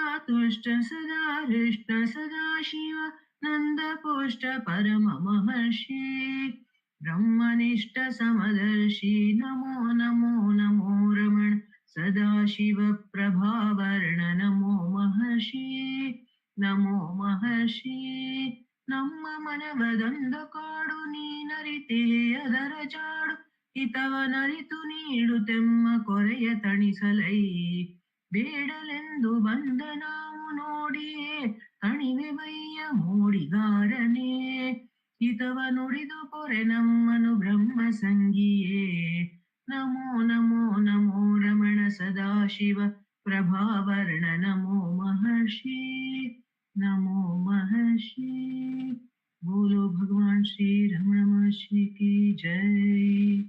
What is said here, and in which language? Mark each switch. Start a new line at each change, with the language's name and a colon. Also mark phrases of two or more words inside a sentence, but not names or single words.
Sanskrit: तुष्ट सदा हृष्ट सदा शिव नंद पुष्ट परम महर्षि ब्रह्मनिष्ठ समदर्शी नमो नमो नमो रमण सदाशिव प्रभावर्ण नमो महर्षि नमो महर्षि
Kannada: ನಮ್ಮ ಮನವದೊಂದು ಕಾಡು ನೀನರಿತೇ ಅದರ ಜಾಡು ಹಿತವನರಿತು ನೀಡುತ್ತೆಮ್ಮ ಕೊರೆಯ ತಣಿಸಲೈ ಬೇಡಲೆಂದು ಬಂದ ನಾವು ನೋಡಿಯೇ ತಣಿವೆ ಬಯ್ಯ ಮೋಡಿಗಾರನೇ ಹಿತವ ನುಡಿದು ಪೊರೆ ನಮ್ಮನು ಬ್ರಹ್ಮ ಸಂಗಿಯೇ
Sanskrit: ನಮೋ ನಮೋ ನಮೋ ರಮಣ ಸದಾಶಿವ ಪ್ರಭಾವರ್ಣ ನಮೋ महर्षि नमो महर्षि
Hindi: बोलो भगवान श्री रमण महर्षि की जय।